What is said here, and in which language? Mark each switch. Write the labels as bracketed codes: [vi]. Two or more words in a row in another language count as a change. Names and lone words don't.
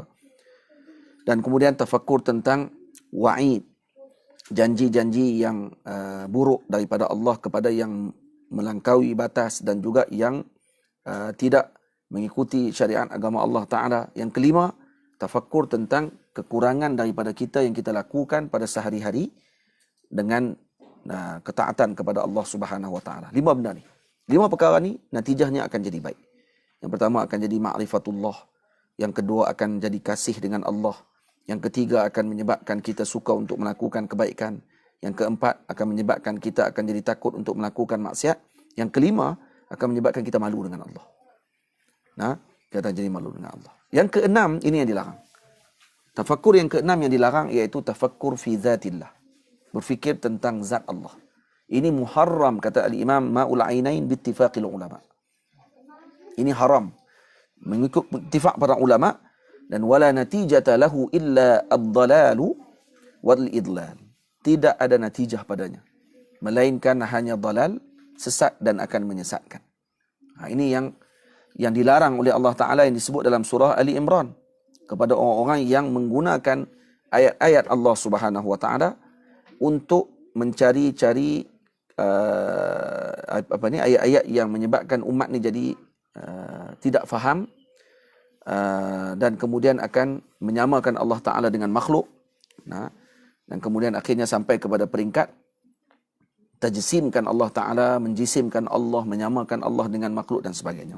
[ms] Dan kemudian tafakkur tentang wa'id, janji-janji yang buruk daripada Allah kepada yang melangkaui batas dan juga yang tidak mengikuti syariat agama Allah Ta'ala. Yang kelima, tafakkur tentang kekurangan daripada kita yang kita lakukan pada sehari-hari dengan ketaatan kepada Allah [ar] سبحانه وتعالى. [ms] 5 benda ni. 5 perkara ni, natijahnya akan jadi baik. Yang pertama akan jadi ma'rifatullah. Yang kedua akan jadi kasih dengan Allah. Yang ketiga akan menyebabkan kita suka untuk melakukan kebaikan. Yang keempat akan menyebabkan kita akan jadi takut untuk melakukan maksiat. Yang kelima akan menyebabkan kita malu dengan Allah. Kita jadi malu dengan Allah. Yang keenam, ini yang dilarang. Tafakkur yang keenam yang dilarang iaitu [ar] تفكر في ذات الله. [ms] Berfikir tentang zat Allah. Ini muharram, kata al-Imam Ma'ul Ainain [ar] باتفاق العلماء. [ms] Ini haram mengikut ittifaq para ulama, dan [ar] ولا نتيجة له إلا الضلال والإضلال. [ms] Tidak ada natijah padanya melainkan hanya dalal, sesat dan akan menyesatkan. Ini yang dilarang oleh Allah Ta'ala yang disebut dalam surah Ali Imran kepada orang-orang yang menggunakan ayat-ayat Allah [ar] سبحانه وتعالى [ms] untuk mencari-cari ayat-ayat yang menyebabkan umat ni jadi tidak faham dan kemudian akan menyamakan Allah Ta'ala dengan makhluk. Dan kemudian akhirnya sampai kepada peringkat tajsimkan Allah Ta'ala, menjisimkan Allah, menyamakan Allah dengan makhluk dan sebagainya.